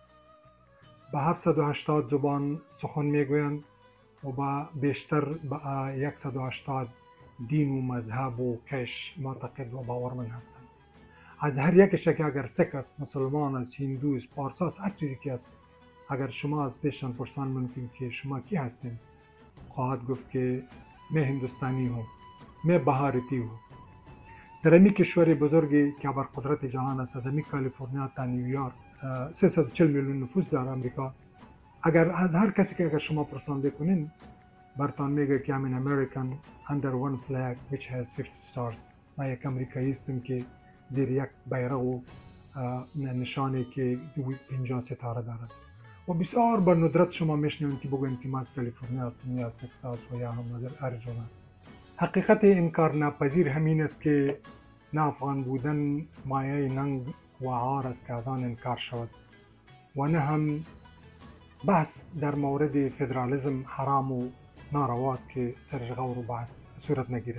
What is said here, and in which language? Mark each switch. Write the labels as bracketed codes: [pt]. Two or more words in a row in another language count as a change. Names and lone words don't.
[fa] به 780 زبان سخن میگویند و با بیشتر به 180 دین و مذهب و کش معتقد و باورمند هستند. از هر یکش که اگر سک است، مسلمان است، هندو است، پارسا است، هر چیزی که است، اگر شما از پیششان پرسان ممکن که شما کی هستین، خواهد گفت که [ur] میں هندوستانی ہوں، میں بھارتی ہوں. [fa] در امی کشور بزرگی که بر قدرت جهان است، از امی کالیفرنیا تا نیویورک 340 میلیون نفوس در امریکا، اگر از هر کسی که اگر شما پرسان بکنین برتان میگه که [en] I'm an American under one flag which has 50 stars. [fa] من یک امریکایی هستم که زیر یک بیرق و نشانی که 50 ستاره دارد. و بسیار به ندرت شما میشنوید که بگوین که ما از کالیفرنیا هستم یا از تکساس و یا هم از اریزونا. حقیقت انکار ناپذیر همین است که نه افغان بودن مایه ننگ و عار است که از آن انکار شود و نه هم بحث در مورد فدرالیسم حرام و نارواست که سر غور و بحث صورت نگیرد.